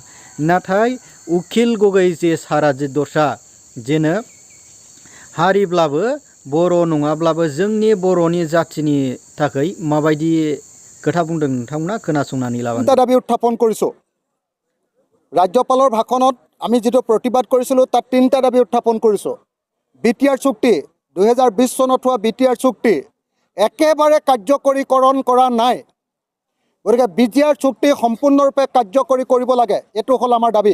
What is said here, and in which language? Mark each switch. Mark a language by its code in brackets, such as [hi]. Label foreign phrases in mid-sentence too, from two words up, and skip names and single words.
[brx] नाथाय उखिल गगै जे सारा जे दस्रा जेनो हारिब्लाबो बर' नङाब्लाबो जोंनि बर'नि जाथिनि थाखाय माबायदि खोथा बुंदों नोंथांमोना खोनासंनानै लाबानो। [as] দাবি উত্থাপন কৰিছোঁ। ৰাজ্যপালৰ ভাষণত আমি যিটো প্ৰতিবাদ কৰিছিলোঁ তাত তিনিটা দাবী উত্থাপন কৰিছোঁ। বিটিআৰ চুক্তি 2020 চনত হোৱা বিটিআৰ চুক্তি একেবাৰে কাৰ্যকৰীকৰণ কৰা নাই। গতিকে বিটিআৰ চুক্তি সম্পূৰ্ণৰূপে কাৰ্যকৰী কৰিব লাগে, এইটো হ'ল আমাৰ দাবী।